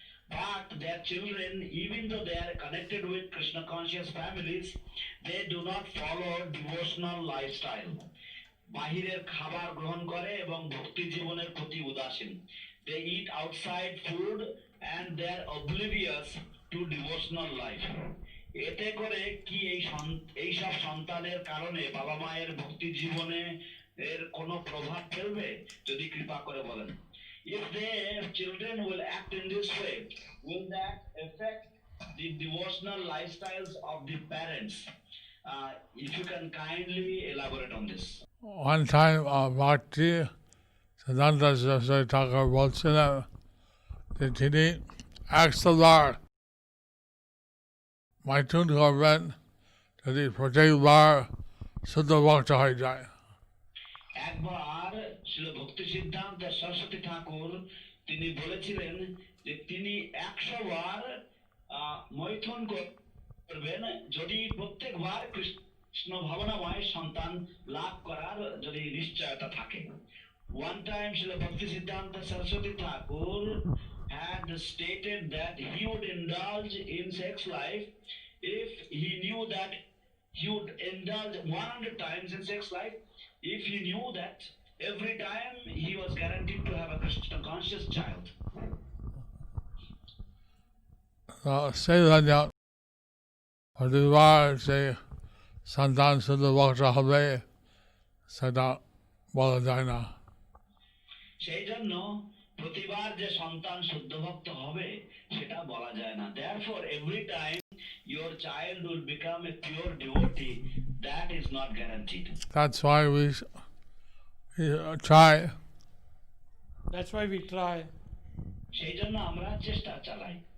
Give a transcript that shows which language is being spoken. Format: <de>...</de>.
<en>But their children, even though they are connected with Krishna conscious families, they do not follow devotional lifestyle.</en> <bn>বাহিরের খাবার গ্রহণ করে এবং ভক্তি জীবনের প্রতি উদাসীন।</bn> <en>They eat outside food and they are oblivious to devotional life.</en> <bn>এতে করে কি এই সব সন্তানের কারণে বাবা মায়ের ভক্তি জীবনে এর কোনো প্রভাব ফেলবে? যদি কৃপা করে বলেন।</bn> <en>If their children will act in this way, will that affect the devotional lifestyles of the parents? If you can kindly elaborate on this. One time</en> <bn>Bhakti Siddhanta Saraswati Thakur বলছিলেন যে তিনি 100 বার মাইথুন করবেন যদি প্রত্যেকবার শুদ্ধ ভক্ত হয়ে যায়। একবার শ্রীল ভক্তি সিদ্ধান্ত সরস্বতী ঠাকুর তিনি বলেছিলেন যে তিনি 100 বার মৈথুন করবেন যদি প্রত্যেকবার কৃষ্ণ ভাবনাময় সন্তান লাভ করার যদি নিশ্চয়তা থাকে।</bn> <en>One time Srila Bhakti Siddhanta Saraswati Thakur had stated that he would indulge in sex life if he knew that he would indulge 100 times in sex life if he knew that every time he was guaranteed to have a Krishna conscious child.</en> <bn>সেই জন্য প্রতিবার যে সন্তান শুদ্ধ ভক্ত হবে সেটা বলা যায় না। সেই জন্য প্রতিবার যে সন্তান শুদ্ধ ভক্ত হবে সেটা বলা যায় না।</bn> <en>Therefore, every time your child will become a pure devotee, that is not guaranteed. That's why we try. That's why we try.</en> <bn>সেই জন্য আমরা চেষ্টা চালাই।</bn>